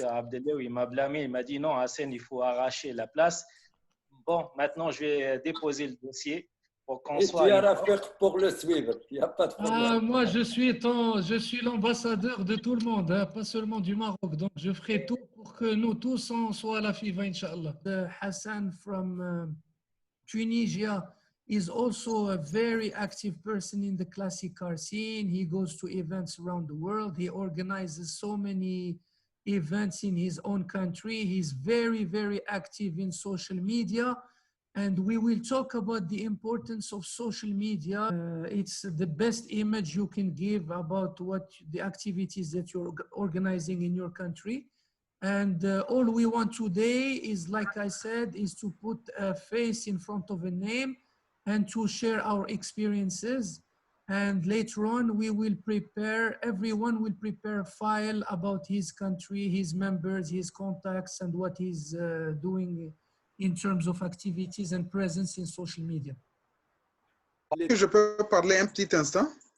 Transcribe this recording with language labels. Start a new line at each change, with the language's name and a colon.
French: Abdellaoui, il m'a blâmé, il m'a dit non, Hassan, il faut arracher la place. Bon, maintenant, je vais déposer le dossier pour qu'on soit. Et tu as Rafiq pour le suivre, il n'y a pas de problème. Moi, je suis l'ambassadeur de tout le monde, hein, pas seulement du Maroc. Donc, je ferai tout pour que nous tous on soit à la FIFA, Inch'Allah.
English: Hassan from Tunisia is also a very active person in the classic car scene. He goes to events around the world. He organizes so many events in his own country. He's very, very active in social media. And we will talk about the importance of social media. It's the best image you can give about what the activities that you're organizing in your country. And all we want today is, like I said, is to put a face in front of a name and to share our experiences. And later on, everyone will prepare a file about his country, his members, his contacts, and what he's doing in terms of activities and presence in social media.
French: Je peux parler un petit instant?